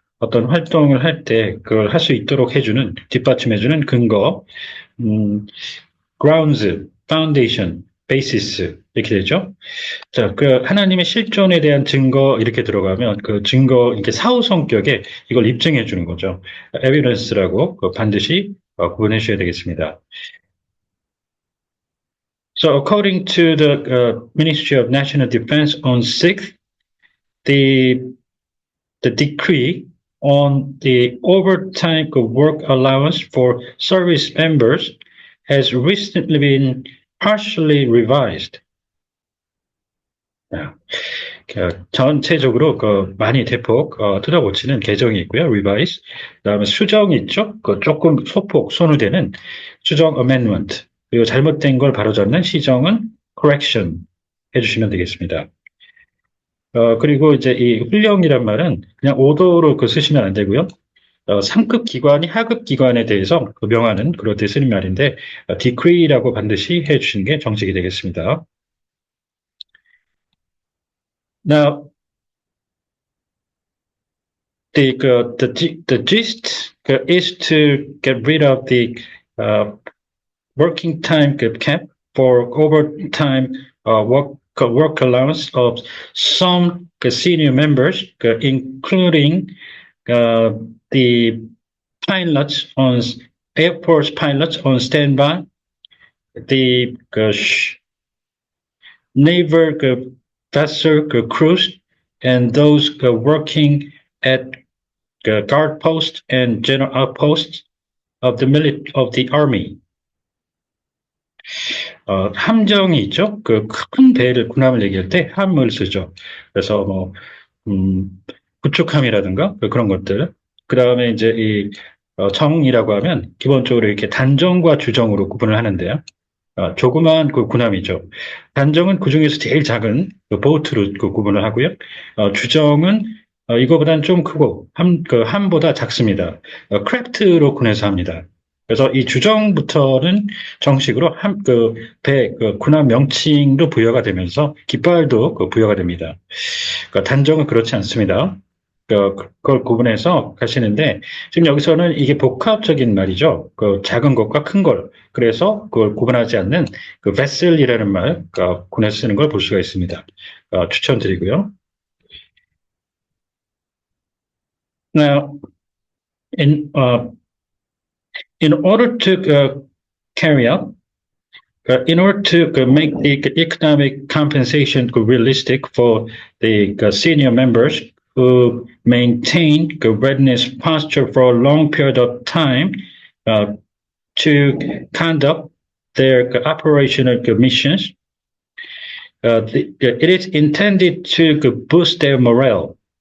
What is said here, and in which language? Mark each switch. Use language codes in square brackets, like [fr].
[ko] 어떤 활동을 할 때 그걸 할 수 있도록 해주는, 뒷받침해주는 근거, grounds, foundation, basis 이렇게 되죠. 자, 그 하나님의 실존에 대한 증거 이렇게 들어가면 그 증거 이렇게 사후 성격에 이걸 입증해 주는 거죠. evidence라고 반드시 구분해 주셔야 되겠습니다. [en] So according to the Ministry of National Defense on 6th, the decree on the overtime work allowance for service members has recently been partially revised. [ko] 전체적으로 많이 대폭 뜯어고치는 개정이 있고요. revise. 그다음에 수정이 있죠. 조금 소폭 손으되는 수정 amendment. 그리고 잘못된 걸 바로잡는 시정은 correction 해주시면 되겠습니다. 그리고 이제 이 훈령이란 말은 그냥 오더로 쓰시면 안 되고요. 상급 기관이 하급 기관에 대해서 명하는 그럴 때 쓰는 말인데 decree라고 반드시 해주시는 게 정책이 되겠습니다. [en] Now, the gist is to get rid of the working time cap for overtime work allowance of some senior members, including the pilots on Air Force pilots on standby, the naval vessel crews, and those working at guard posts and general outposts of the army. [ko] 함정이 있죠. 그 큰 배를 군함을 얘기할 때 함을 쓰죠. 그래서 뭐 구축함이라든가 그런 것들. 그 다음에 이제 이 정이라고 하면 기본적으로 이렇게 단정과 주정으로 구분을 하는데요. 조그마한 그 군함이죠. 단정은 그 중에서 제일 작은 보트로 구분을 하고요. 주정은 이거보다는 좀 크고 함보다 작습니다. 크래프트로 군해서 합니다. 그래서 이 주정부터는 정식으로 군함 명칭도 부여가 되면서 깃발도 부여가 됩니다. 단정은 그렇지 않습니다. 그걸 구분해서 가시는데 지금 여기서는 이게 복합적인 말이죠. 작은 것과 큰 걸. 그래서 그걸 구분하지 않는 vessel이라는 말, 군에서 쓰는 걸 볼 수가 있습니다. 추천드리고요. [en] Now, in order to carry out, in order to make the economic compensation realistic for the senior members who maintain the readiness posture for a long period of time to conduct their operational missions, it is intended to boost their morale.